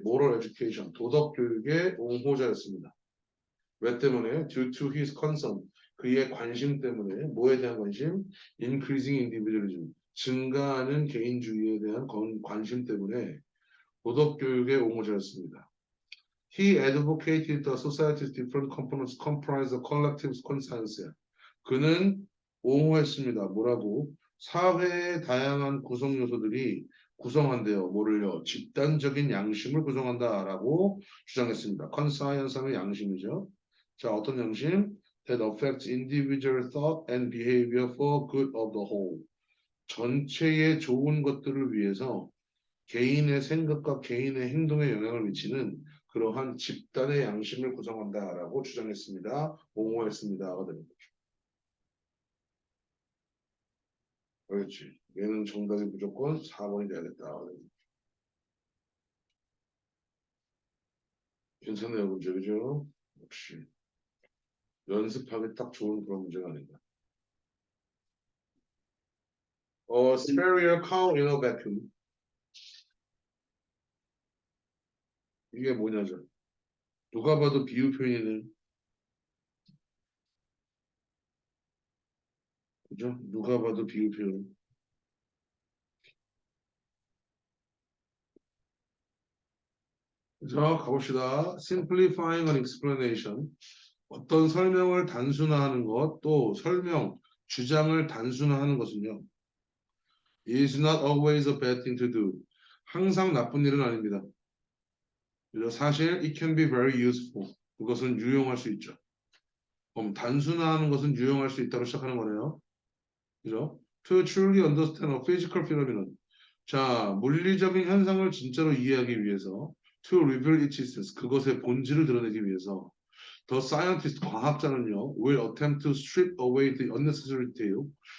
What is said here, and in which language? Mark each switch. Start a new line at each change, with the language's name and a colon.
English: moral education,
Korean: 도덕 교육의 옹호자였습니다. 왜 때문에?
English: due to his concern,
Korean: 그의 관심 때문에, 뭐에 대한 관심?
English: increasing individualism,
Korean: 증가하는 개인주의에 대한 관심 때문에 도덕 교육의 옹호자였습니다.
English: He advocated the society's different components comprise a collective conscience.
Korean: 그는 옹호했습니다. 뭐라고? 사회의 다양한 구성 요소들이 구성한대요. 뭐를요? 집단적인 양심을 구성한다라고 주장했습니다. conscience는 양심이죠. 자, 어떤 양심?
English: That affects individual thought and behavior for good of the whole.
Korean: 전체의 좋은 것들을 위해서 개인의 생각과 개인의 행동에 영향을 미치는 그러한 집단의 양심을 구성한다라고 주장했습니다. 옹호했습니다가 되는 거죠. 그렇지. 얘는 정답이 무조건 4번이 돼야겠다. 괜찮네요, 문제, 그죠? 역시 연습하기 딱 좋은 그런 문제가 아닌가.
English: Superior cow in a vacuum.
Korean: 이게 뭐냐죠? 누가 봐도 비유 표현이네. 그죠? 누가 봐도 비유 표현.
English: 자,
Korean: 가봅시다.
English: Simplifying an explanation.
Korean: 어떤 설명을 단순화하는 것, 또 설명, 주장을 단순화하는 것은요.
English: is not always a bad thing to do.
Korean: 항상 나쁜 일은 아닙니다. 그래서 사실
English: it can be very useful.
Korean: 그것은 유용할 수 있죠. 그럼 단순화하는 것은 유용할 수 있다고 시작하는 거네요.
English: 그죠? To truly understand a physical phenomenon.
Korean: 자, 물리적인 현상을 진짜로 이해하기 위해서
English: to reveal its essence.
Korean: 그것의 본질을 드러내기 위해서
English: The scientist,
Korean: 과학자는요,
English: will attempt to strip away the unnecessary detail.